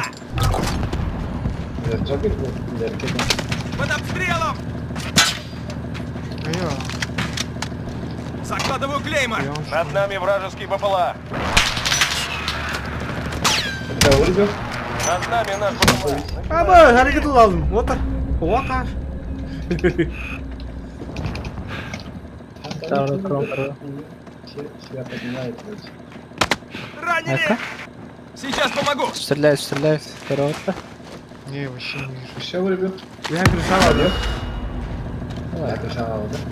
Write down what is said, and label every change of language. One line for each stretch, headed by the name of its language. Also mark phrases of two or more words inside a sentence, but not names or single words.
Russian: Джокер, ракета. Под обстрелом! Айо, Закладываю клеймор! я уж- Над нами вражеский БПЛА. Это вырубил? Над нами наш БПЛА.
Turkish: Abi hareket lazım. Otur. Oha.
Russian: Второй кром. Себя поднимает, короче. Ранили! Ну-ка. Сейчас помогу! Стреляет, стреляет. Второй. Не, я вообще не вижу. Еще вырубил? Я кричал, Нет? Я кричал, да?